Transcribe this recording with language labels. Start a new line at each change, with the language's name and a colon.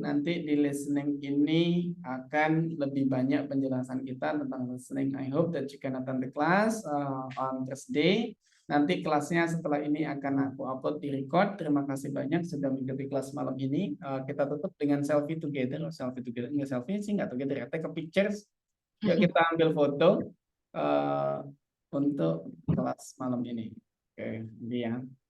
Indonesian: Nanti di listening ini akan lebih banyak penjelasan kita tentang listening.
English: I hope that you can attend the class on Thursday.
Indonesian: Nanti kelasnya setelah ini akan aku upload di record. Terima kasih banyak sudah mengikuti kelas malam ini. Kita tutup dengan selfie together. Selfie together, nggak selfie sih, nggak together.
English: Take a pictures.
Indonesian: Yuk kita ambil foto untuk kelas malam ini. Oke, dia.